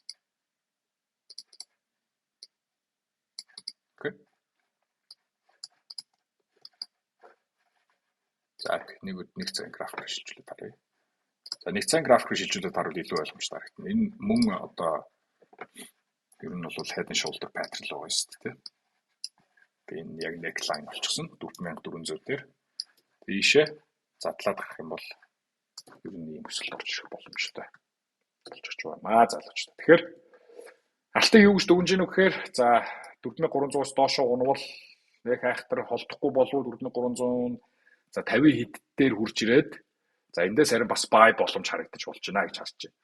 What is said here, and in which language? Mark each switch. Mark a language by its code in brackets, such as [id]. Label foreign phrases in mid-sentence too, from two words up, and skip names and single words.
[mn] Окей. За нэг цагийн график шилжүүлээд харъя. За нэг цагийн график шилжүүлээд харвал илүү ойлгомжтой харагдана. Энэ мөн одоо ер нь бол [en] head and shoulder pattern [mn] л байгаа шүү дээ. Тэгээ энэ яг neckline болчихсон 4400 дээр. Ийшээ задлаад гарах юм бол ер нь ийм өсөлт орж ирэх боломжтой болчих байна. Залуучдаа. Тэгэхээр алтан юу гэж дүгнэж гэнэ гэхээр за 4300-аас доошоо унавал яг айхтар холдохгүй болов 4300 за 50 хэд дээр хурж ирээд за эндээс харин бас buy боломж харагдаж болж байна гэж харж байна.